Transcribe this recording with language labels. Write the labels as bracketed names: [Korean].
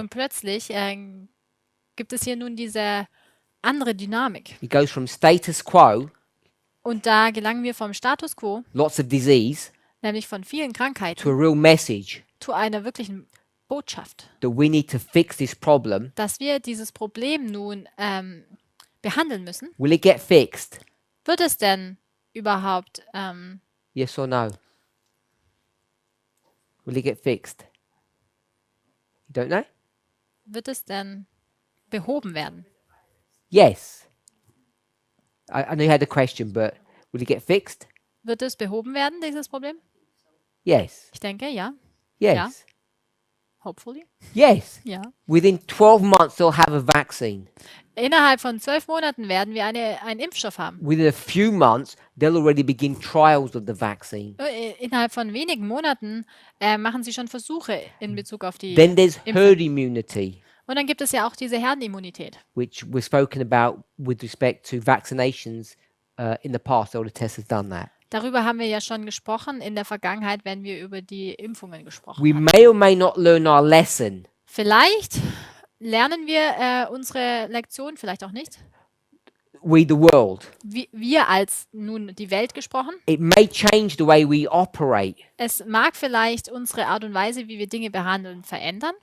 [German] Und plötzlich gibt es hier nun diese andere Dynamik. [English] It goes from status quo, [German] Und da gelangen wir vom Status quo, [English] lots of disease, [German] nämlich von vielen [English] to a [German] Krankheiten, [English] real message [German] zu einer wirklichen Botschaft, [English] that we need to fix this problem. [German] dass wir dieses Problem nun behandeln müssen. [English] Will it get fixed? [German] Wird es denn überhaupt, [English] Yes or no? Will it get fixed? You don't know? [German] wird es denn behoben werden? [English] Yes. I know you had a question, but will it get fixed? [German] Wird es behoben werden, dieses Problem? [English] Yes. [German] Ich denke, ja. [English] Yes. Hopefully. Yes. [German] Ja. [English] Within 12 months, they'll have a vaccine. [German] Innerhalb von 12 Monaten werden wir einen Impfstoff haben. [English] Within a few months, they'll already begin trials of the vaccine. [German] Innerhalb von wenigen Monaten machen sie schon Versuche in Bezug auf die [English] Then there's [German] Impfung. [English] herd immunity, [German] Und dann gibt es ja auch diese Herdenimmunität. [English] which we've spoken about with respect to vaccinations in the past. All the tests have done that. [German] Darüber haben wir ja schon gesprochen in der Vergangenheit, wenn wir über die Impfungen gesprochen [English] We [German] haben. [English] may or may not learn our lesson. [German] Vielleicht lernen wir unsere Lektion, vielleicht auch nicht. [English] We, the world. [German] Wir als nun die Welt gesprochen. [English] It may change the way we operate, [German] Es mag vielleicht unsere Art und Weise, wie wir Dinge behandeln, verändern,